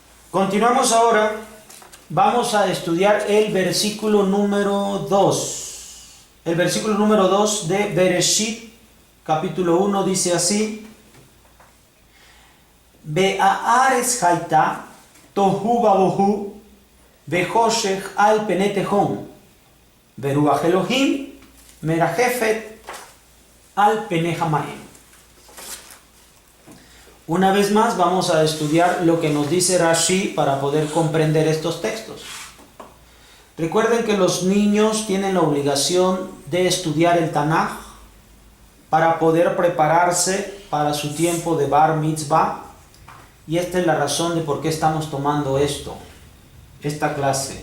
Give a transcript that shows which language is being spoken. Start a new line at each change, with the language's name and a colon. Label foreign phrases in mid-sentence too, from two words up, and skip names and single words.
Spanish: Continuamos ahora. Vamos a estudiar el versículo número 2. El versículo número 2 de Bereshit, capítulo 1, dice así:
Hebrew: והארץ היתה תהו ובהו וחשך על פני תהום ורוח אלהים מרחפת על פני המים.
Spanish: Una vez más vamos a estudiar lo que nos dice Rashi para poder comprender estos textos. Recuerden que los niños tienen la obligación de estudiar el Tanaj para poder prepararse para su tiempo de Bar Mitzvah, y esta es la razón de por qué estamos tomando esta clase.